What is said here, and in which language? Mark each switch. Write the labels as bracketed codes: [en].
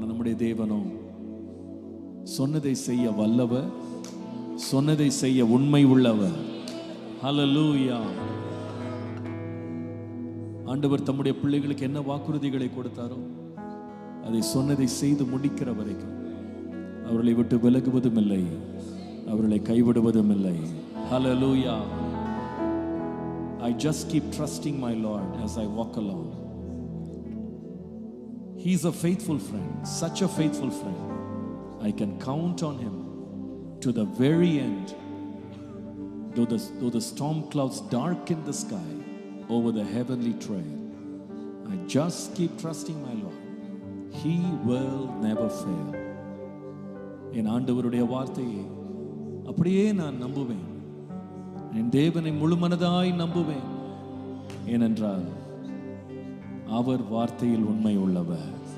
[ta] நம்முடைய தேவனோ சொன்னதை செய்ய வல்லவர், சொன்னதை செய்ய உண்மை உள்ளவர். ஹல்லேலூயா! ஆண்டவர் தம்முடைய பிள்ளைகளுக்கு என்ன வாக்குறுதிகளை கொடுத்தாரோ அதை சொன்னதை செய்து முடிக்கிற வரைக்கும் அவர்களை விட்டு விலகுவதும் இல்லை, அவர்களை கைவிடுவதும் இல்லை. [en] Hallelujah! I just keep trusting my Lord as I walk along. He's a faithful friend, such a faithful friend. I can count on him to the very end. Though the storm clouds darken the sky over the heavenly trail, I just keep trusting my Lord. He will never fail. [ta] என் ஆண்டவருடைய வார்த்தையை அப்படியே நான் நம்புவேன். என் தேவனை முழுமனதாய் நம்புவேன். ஏனென்றால் அவர் வார்த்தையில் உண்மை உள்ளவர்.